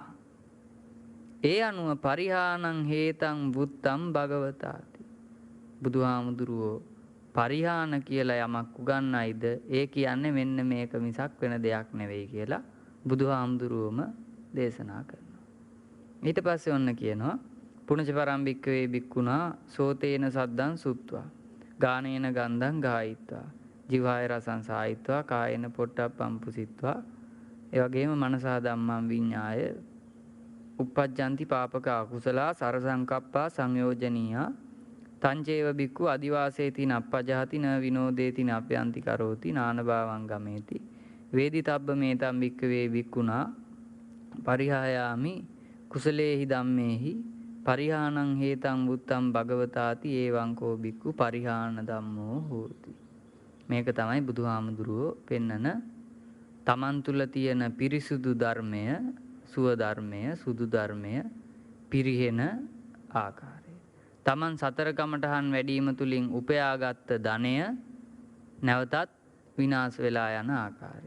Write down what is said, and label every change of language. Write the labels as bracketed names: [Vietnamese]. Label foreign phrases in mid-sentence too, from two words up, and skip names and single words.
[Pali] ඒ අනුව පරිහානං හේතං බුත්තං භගවතාති. [Sinhala] බුදුහාමුදුරුවෝ පරිහාන කියලා යමක් උගන්වයිද ඒ කියන්නේ මෙන්න මේක මිසක් වෙන දෙයක් නෙවෙයි කියලා බුදුහාමුදුරුවෝම දේශනා කරනවා. ඊට පස්සේ ඔන්න කියනවා [Pali] පුනච පරම් භික්ඛවේ භික්ඛුනා සෝතේන සද්දං සුත්වා ගානේන ගන්ධං ගායිත්වා ජීවාය රසං සායිත්වා කායේන පොට්ටප්පං පුසිත්වා [Sinhala] ඒ වගේම [Pali] මනසා ධම්මං විඤ්ඤාය uppajjanti papaka akusala sarasankappa සංයෝජනීයා තංචේව බික්ඛු අදිවාසේති නප්පජහති න විනෝදේති නප්පයන්ති කරෝති නානභාවං ගමේති වේදිතබ්බ මේතම් භික්ඛවේ භික්ඛුනා පරිහායාමි කුසලේහි ධම්මේහි පරිහානං හේතං වුත්තං භගවතාති ඒවං කෝ බික්ඛු පරිහාන ධම්මෝ හෝති. [Sinhala] මේක තමයි බුදුහාමුදුරුවෝ පෙන්නන තමන් තුළ තියෙන පිරිසුදු ධර්මය, සුව ධර්මය, සුදු ධර්මය පිරිහෙන ආකාරය. තමන් සතර කමඨහන් වැඩිම තුලින් උපයාගත් ධනය නැවතත් විනාශ වෙලා යන ආකාරය.